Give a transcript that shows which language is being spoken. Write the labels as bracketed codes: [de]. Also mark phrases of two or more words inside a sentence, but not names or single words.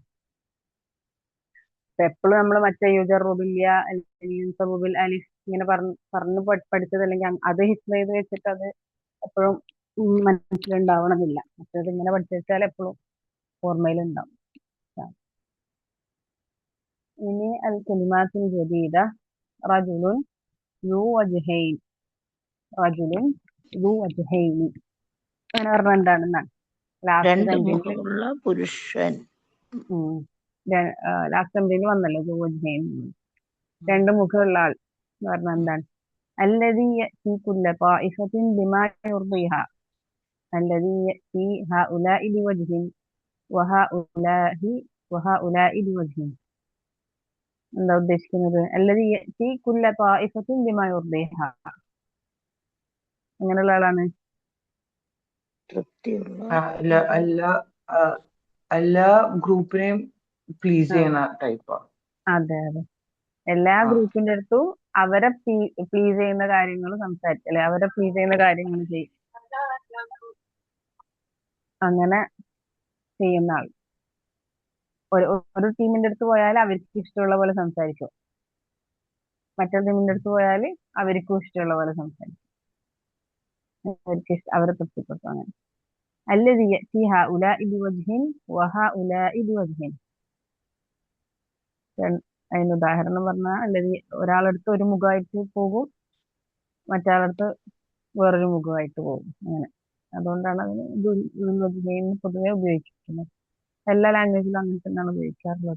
[ml] എപ്പോഴും നമ്മൾ മറ്റേ യുജറുബില്യ അല്ലെങ്കിൽ അലിഫ് ഇങ്ങനെ പറഞ്ഞു പഠിച്ചത് അല്ലെങ്കിൽ അത് ഹിസ്ബ് ചെയ്ത് വെച്ചിട്ട് അത് എപ്പോഴും മനസ്സിലുണ്ടാവണമെന്നില്ല. മറ്റേത് ഇങ്ങനെ പഠിച്ചു വെച്ചാൽ എപ്പോഴും ഓർമ്മയിലുണ്ടാവും. [ar] ഇനി الكلمات الجديدة رجل ذو وجهين റജുലുൻ ذو وجهين [ml] അങ്ങനെ പറഞ്ഞാൽ എന്താണെന്നാണ് രണ്ട് മുഖമുള്ള പുരുഷൻ. [en] last MD [ml] വന്നല്ലോ [ar] ذو وجهين, [ml] രണ്ട് മുഖമുള്ള ആൾ എന്ന് പറഞ്ഞാൽ എന്താണ്? [ar] الذي يأتي كل طائفة بما يرضيها الذي يأتي هؤلاء بوجه وهؤلاء بوجه. [ml] എന്താ ഉദ്ദേശിക്കുന്നത്? [ar] الذي يأتي كل طائفة بما يرضيها [ml] അങ്ങനെയുള്ള ആളാണ് തൃപ്തിയുള്ള എല്ലാ ഗ്രൂപ്പിനെയും പ്ലീസ് ചെയ്യുന്ന ടൈപ്പാണ്. അതെ അതെ, എല്ലാ ഗ്രൂപ്പിന്റെ അടുത്തും അവരെ പ്ലീസ് ചെയ്യുന്ന കാര്യങ്ങൾ സംസാരിക്കും, അല്ലെ അവരെ പ്ലീസ് ചെയ്യുന്ന കാര്യങ്ങൾ ചെയ്യും. അങ്ങനെ ചെയ്യുന്ന ആൾ ഒരു ടീമിന്റെ അടുത്ത് പോയാൽ അവർക്ക് ഇഷ്ടമുള്ള പോലെ സംസാരിക്കും, മറ്റൊരു ടീമിന്റെ അടുത്ത് പോയാൽ അവർക്കും ഇഷ്ടമുള്ള പോലെ സംസാരിക്കും, അവരെ തൃപ്തിപ്പെടുത്തും. [ar] അങ്ങനെ الذي يأتي هؤلاء بوجه وهؤلاء بوجه. [ml] അതിന് ഉദാഹരണം പറഞ്ഞാൽ അല്ലെങ്കിൽ ഒരാളടുത്ത് ഒരു മുഖമായിട്ട് പോകും, മറ്റാളടുത്ത് വേറൊരു മുഖമായിട്ട് പോകും. അങ്ങനെ അതുകൊണ്ടാണ് അതിന് പൊതുവെ ഉപയോഗിക്കുന്നത്. എല്ലാ ലാംഗ്വേജിലും അങ്ങനെ തന്നെയാണ് ഉപയോഗിക്കാറുള്ളത്.